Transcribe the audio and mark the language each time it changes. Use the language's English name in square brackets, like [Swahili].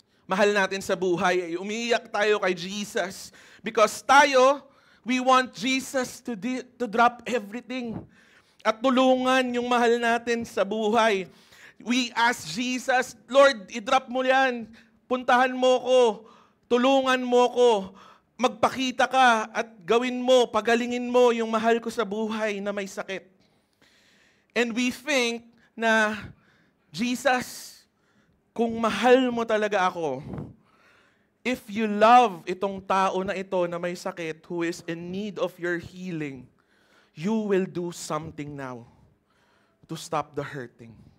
[Filipino] mahal natin sa buhay, ay umiiyak tayo kay Jesus. [English] Because tayo, we want Jesus to drop everything. [Filipino] At tulungan yung mahal natin sa buhay. [English] We ask Jesus, Lord, [Filipino] i-drop mo yan. Puntahan mo ko. Tulungan mo ko. Magpakita ka at gawin mo, pagalingin mo yung mahal ko sa buhay na may sakit. [English] And we think na, Jesus, [Filipino] kung mahal mo talaga ako, [English] if you love [Filipino] itong tao na ito na may sakit, [English] who is in need of your healing, you will do something now to stop the hurting.